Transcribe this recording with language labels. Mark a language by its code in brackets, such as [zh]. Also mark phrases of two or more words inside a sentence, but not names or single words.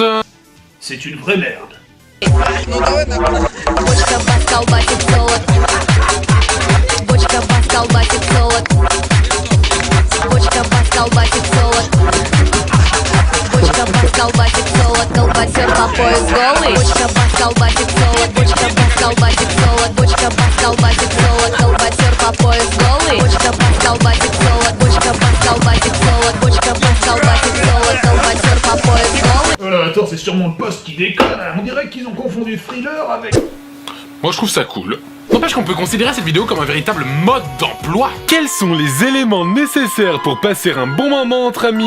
[fr] C'est une vraie merde. [ru] Бочка бас колбасит солод. Бочка бас колбасит солод. Бочка бас колбасит солод. Бочка бас колбасит солод. Колбасер по пояс голый. Бочка бас колбасит солод. Бочка бас колбасит солод. Бочка бас колбасит солод. Колбасер по пояс голый. Бочка бас колбасит солод. Бочка бас колбасит солод. [fr] Bocca passa au bas du sol, colbasser pas poisson. Voilà, attends, c'est sûrement le poste qui déconne. On dirait qu'ils ont confondu thriller avec... Moi je trouve ça cool. N'empêche qu'on peut considérer cette vidéo comme un véritable mode d'emploi. Quels sont les éléments nécessaires pour passer un bon moment entre amis?